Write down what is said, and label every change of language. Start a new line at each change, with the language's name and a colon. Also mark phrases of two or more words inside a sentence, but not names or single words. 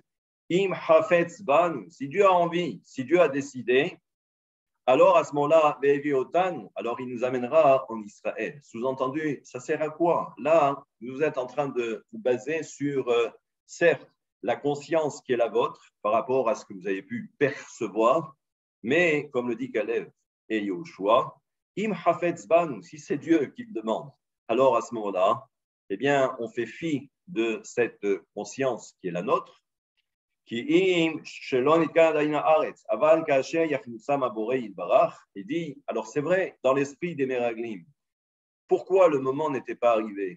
Hebrew: אם חפץ בנו,
French: si Dieu a envie, si Dieu a décidé, alors à ce moment-là, alors il nous amènera en Israël. Sous-entendu, ça sert à quoi? Là, vous êtes en train de vous baser sur, certes, la conscience qui est la vôtre par rapport à ce que vous avez pu percevoir, mais comme le dit Kalev et Yoshua,
Hebrew: אם חפץ בנו,
French: si c'est Dieu qui le demande, alors à ce moment-là, eh bien, on fait fi de cette conscience qui est la nôtre. Il dit, alors c'est vrai, dans l'esprit des Meraglim, pourquoi le moment n'était pas arrivé?